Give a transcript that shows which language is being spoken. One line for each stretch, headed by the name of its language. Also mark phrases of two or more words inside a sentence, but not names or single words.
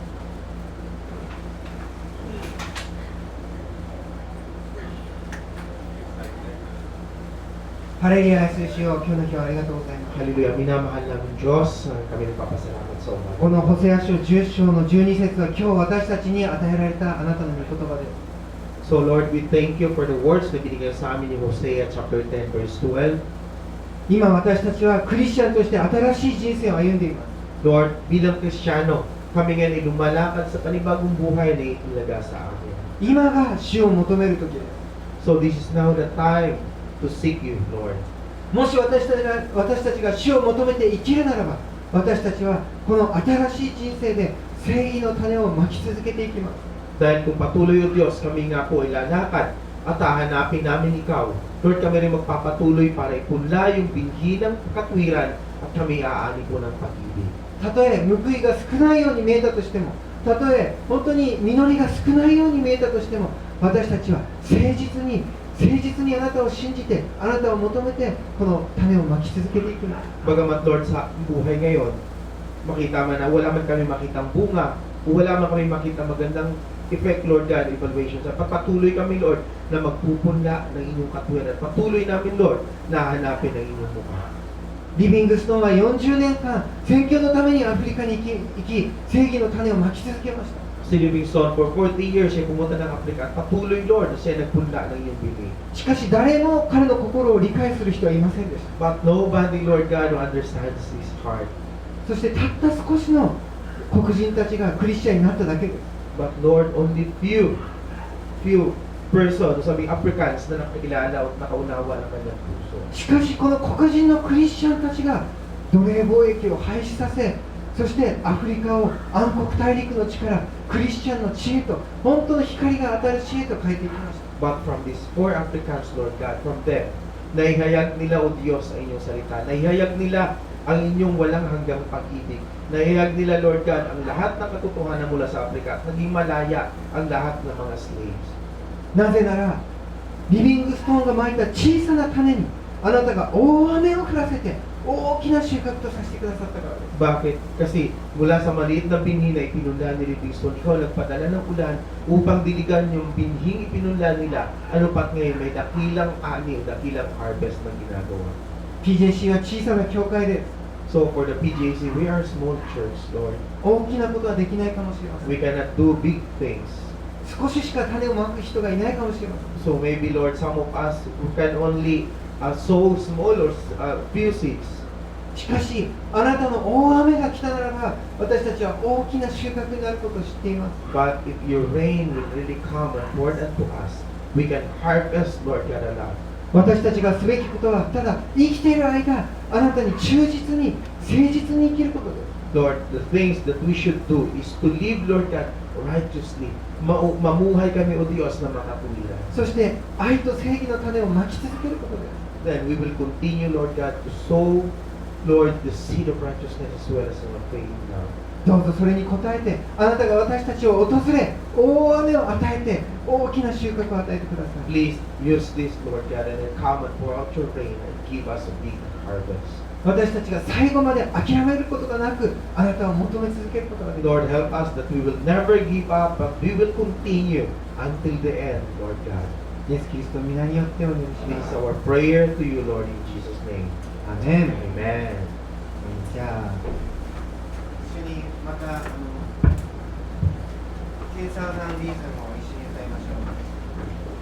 Japanese: ハレルヤ、主よ、今日の日はありがとうございます。
Filipino: Hallelujah, minamahal namin Diyos. Kami nagpapasalamat sa umaga.
Japanese: このホセア書10章の12節は今日私たちに与えられたあなたの御言葉です。
English: So Lord, we thank you for the words
Filipino: na binigay sa amin ni
English: Hosea chapter 10 verse 12.
Japanese: 今私たちはクリスチャンとして新しい人生を歩んでいます。
Filipino: Lord, bilang Kristiyano, kami ngayon ay lumalakad sa panibagong buhay na itulaga sa amin.
Japanese: 今が主を求める時です。
English: So this is now the time to seek you, Lord.
Japanese: もし私たちが主を求めて生きるならば、私たちはこの新しい人生で正義の種をまき続けていきます。
Filipino: Dahil kung patuloy o Diyos, kami nga po ay lalakad at hahanapin namin Ikaw. Lord, kami rin magpapatuloy para ipunla yung binhi ng katwiran at kami aani po ng pag-ibig.
Japanese: たとえ報いが少ないように見えたとしても、たとえ本当に実りが少ないように見えたとしても、私たちは誠実にあなたを信じて、あなたを求めてこの種をまき続けていくんです。
Filipino: Bagamat Lord sa buhay ngayon, makita man na wala man kami makitang bunga, o wala man kami makita magandang effect,
English: Lord God, evaluation.
Filipino: Sa pagpatuloy kami, Lord, na magpupunla ng inyong katwiran. Patuloy namin, Lord, na hanapin ang inyong mukha.
Japanese: リビングストーンは40年間宣教のためにアフリカに行き正義の種をまき続けました。
Filipino: Si Livingstone,
English: for 40 years,
Filipino: siya pumunta ng Afrika at patuloy, Lord, na siya nagpunla ng inyong bibig.
Japanese: しかし誰も彼の心を理解する人はいませんでした。
English: But nobody, Lord God, who understands his heart.
Japanese: そしてたった少しの黒人たちがクリスチャンになっただけです。
English: But Lord, only few persons,
Filipino: sabi Africans, na nakakilala at nakaunawa ng kanyang puso.
Japanese: しかしこの黒人のクリスチャンたちが奴隷貿易を廃止させ、そしてアフリカを暗黒大陸の地からクリスチャンの地へと、本当の光が当たる地へと変えていきました。
English: But from these four Africans, Lord God, from them,
Filipino: naihayag nila, O Diyos, ang inyong salita. Naihayag nila ang inyong walang hanggang pag-ibig. Naihayag nila,
English: Lord God,
Filipino: ang lahat ng katotohanan mula sa Afrika at naging malaya ang lahat ng mga slaves.
Japanese: なぜならリビングストーンがまいた小さな種にあなたが大雨を降らせて大きな収穫とさせてくださったからです。
Filipino: Bakit? Kasi mula sa maliit na binhi na ipinunla ni Livingstone, ikaw nagpadala ng ulan upang diligan yung binhing ipinunla nila. Ano pat ngayon may dakilang ani, dakilang harvest na ginagawa.
Japanese: PJC は小さな教会です。
English: So for the PJC, we are a small church, Lord.
Japanese: 大きなことはできないかもしれません。
English: We cannot do big things.
Japanese: 少ししか種をまく人がいないかもしれません。
English: So maybe, Lord, some of us who can only sow small or few seeds.
Japanese: しかしあなたの大雨が来たならば私たちは大きな収穫になることを知っています。
English: But if your rain will really come and pour unto us, we can harvest, Lord God, a lot.
Japanese: 私たちがすべきことはただ生きている間あなたに忠実に誠実に生きることです。
English: Lord, the things that we should do is to live, Lord God, righteously.
Filipino: Mamuhay kami, O Diyos, na makatuwiran.
Japanese: そして愛と正義の種をまき続けることです。
English: Then we will continue, Lord God, to sow, Lord, the seed of righteousness as well as our faith now.
Japanese: どうぞそれに応えて、あなたが私たちを訪れ、大雨を与えて、大きな収穫を与えてください。
English: Please use this, Lord God, and then come and pour out your rain and give us a big harvest.
Japanese: 私たちが最後まで諦めることがなく、あなたを求め続けることができる。
English: Lord, help us that we will never give up, but we will continue until the end, Lord God.
Japanese: イエス・キリストの皆によってお願いし
English: This
Japanese: ま
English: is
Japanese: す。
English: our prayer to you, Lord, in Jesus' name.
Japanese: アメン。
English: Amen.
Japanese: じゃあ、一緒にまた、ケイサーダンリーズムを一緒に歌いましょう。